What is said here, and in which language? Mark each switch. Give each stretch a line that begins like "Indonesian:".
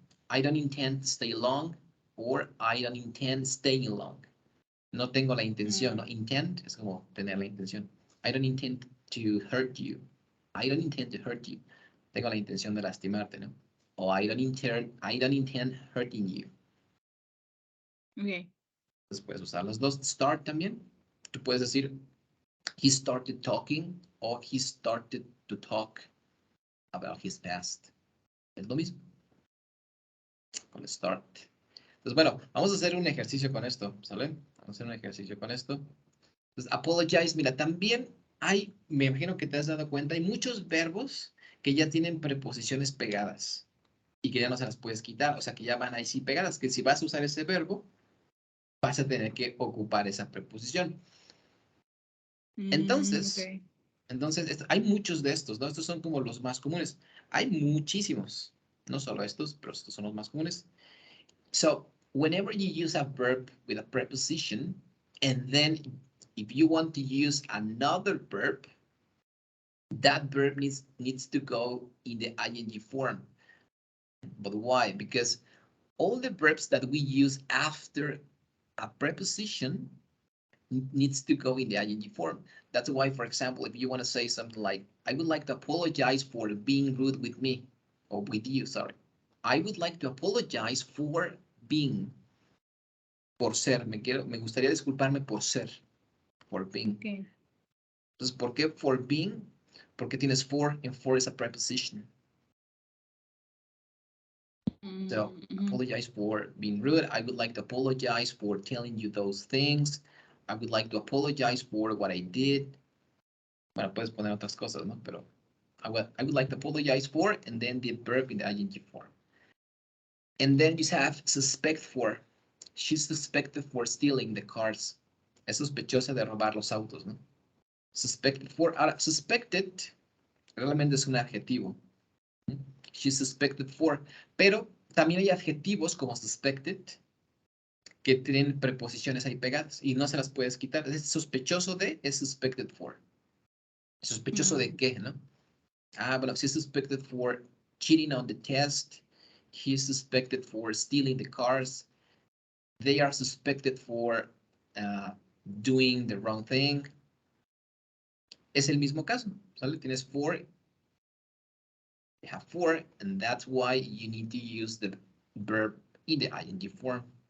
English: I don't intend to stay long, or I don't intend staying long.
Spanish: No tengo la intención, ¿no? Intend es como tener la intención.
English: I don't intend to hurt you. I don't intend to hurt you.
Spanish: Tengo la intención de lastimarte, ¿no?
English: O I don't intend hurting you. Okay.
Spanish: Entonces puedes usar los dos. Start también. Tú puedes decir,
English: he started talking, or he started to talk about his past.
Spanish: Es lo mismo. Con start. Entonces, bueno, vamos a hacer un ejercicio con esto, ¿sale? Vamos a hacer un ejercicio con esto. Entonces, apologize, mira, también hay, me imagino que te has dado cuenta, hay muchos verbos que ya tienen preposiciones pegadas y que ya no se las puedes quitar, o sea, que ya van ahí sí pegadas, que si vas a usar ese verbo, vas a tener que ocupar esa preposición. Entonces,
English: Okay.
Spanish: hay muchos de estos, ¿no? Estos son como los más comunes. Hay muchísimos, no solo estos, pero estos son los más comunes.
English: So, whenever you use a verb with a preposition, and then if you want to use another verb, that verb needs to go in the ing form. But why? Because all the verbs that we use after a preposition needs to go in the ing form. That's why, for example, if you want to say something like, I would like to apologize for being rude with me, or with you, sorry. I would like to apologize for being,
Spanish: por ser. Me gustaría disculparme por ser,
English: for being. Okay.
Spanish: Entonces, ¿por qué for being? Porque tienes
English: for, and for is a preposition. So, apologize for being rude. I would like to apologize for telling you those things. I would like to apologize for what I did.
Spanish: Bueno, puedes poner otras cosas, ¿no? Pero
English: I would like to apologize for, and then the verb in the ing form. And then you have suspect for. She's suspected for stealing the cars.
Spanish: Es sospechosa de robar los autos, ¿no? Suspected for. Ahora, suspected realmente es un adjetivo.
English: She's suspected for.
Spanish: Pero también hay adjetivos como suspected que tienen preposiciones ahí pegadas y no se las puedes quitar. Es sospechoso de, es suspected for. ¿Sospechoso de qué, no? Ah, bueno,
English: she's suspected for cheating on the test. He's suspected for stealing the cars. They are suspected for doing the wrong thing.
Spanish: Es el mismo caso, ¿sale? Tienes for,
English: you have for, and that's why you need to use the verb in the ing form.